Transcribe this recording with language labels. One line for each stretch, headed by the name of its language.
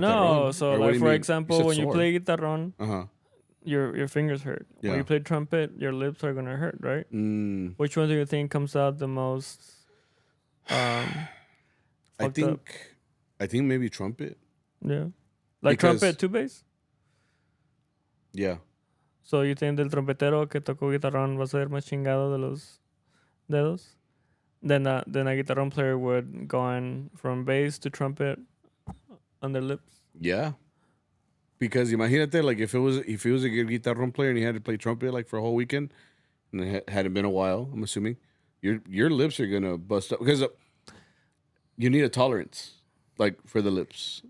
English: No, so like for example, when you play guitarron, your fingers hurt. Yeah. When you play trumpet, your lips are gonna hurt, right? Which one do you think comes out the most? I think maybe trumpet. Yeah, like because trumpet to bass. Yeah. So you think
Spanish: del trompetero que tocó guitarrón va a ser más chingado de los dedos?
English: Then a guitarrón player would go on from bass to trumpet on their lips. Yeah. Because
Spanish: imagínate,
English: like if it was a good guitarron player and he had to play trumpet like for a whole weekend, and it hadn't been a while, I'm assuming, your lips are gonna bust up because you need a tolerance, like for the lips.